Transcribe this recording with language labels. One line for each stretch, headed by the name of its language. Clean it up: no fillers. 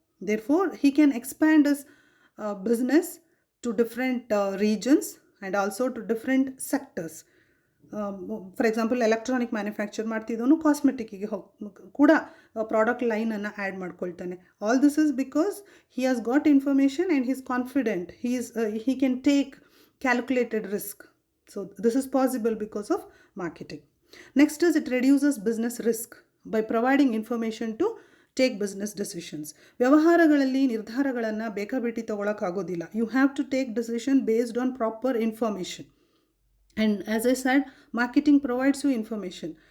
English: Therefore he can expand his business to different regions and also to different sectors. For example
Kannada: electronic manufacture ಮಾಡ್ತಿದ್ದವನು ಕಾಸ್ಮೆಟಿಕ್ಕಿಗೆ ಕೂಡ product ಲೈನನ್ನು add ಮಾಡ್ಕೊಳ್ತಾನೆ.
English: All this is because he has got information and he is confident, he can take calculated risk. So this is possible because of marketing. Next is it reduces business risk by providing information to take business decisions.
Kannada: ವ್ಯವಹಾರಗಳಲ್ಲಿ ನಿರ್ಧಾರಗಳನ್ನು ಬೇಕಾಬಿಟ್ಟಿ ತಗೊಳ್ಳೋಕ್ಕಾಗೋದಿಲ್ಲ.
English: You have to take decision based on proper information. And as I said, marketing provides you information.